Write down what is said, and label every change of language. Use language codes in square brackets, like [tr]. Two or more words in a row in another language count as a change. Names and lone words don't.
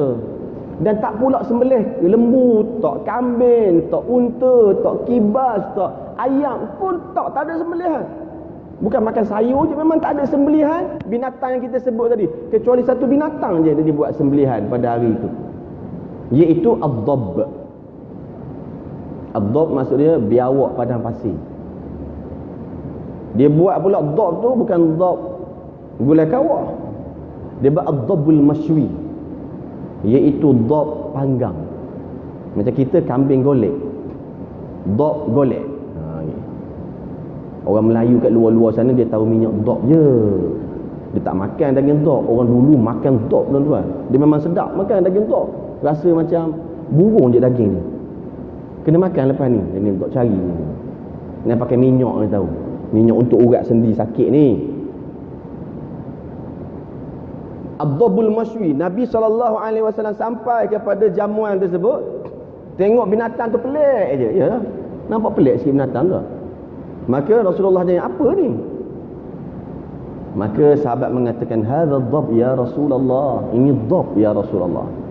[ms] Dan tak pula sembelih lembu, tak kambing, tak unta, tak kibas, tak ayam pun tak ada sembelihan. Bukan makan sayur je, memang tak ada sembelihan binatang yang kita sebut tadi, kecuali satu binatang je dia buat sembelihan pada hari itu, iaitu ad-dab. Ad-dab maksud dia biawak padang pasir. Dia buat pula dab tu bukan dab gulai kawah, dia buat [ar] الضب المشوي, [ms] iaitu dab panggang. Macam kita kambing golek, Dok golek. Orang Melayu kat luar-luar sana dia tahu minyak dok je. Dia tak makan daging dok. Orang dulu makan dok, tuan-tuan. Dia memang sedap makan daging dok. Rasa macam burung je daging ni. Kena makan lepas ni daging dok, cari ni. Nak pakai minyak ni tahu. Minyak untuk urat sendi sakit ni. [ar] الضب المشوي, [ms] Nabi SAW sampai kepada jamuan tersebut. Tengok binatang tu pelik je. Ya, nampak pelik sikit binatang tu. Maka Rasulullah tanya, apa ni? Maka sahabat mengatakan, [ar] هذا الضب يا رسول الله. [ms] Ini dabb [ar] يا رسول الله.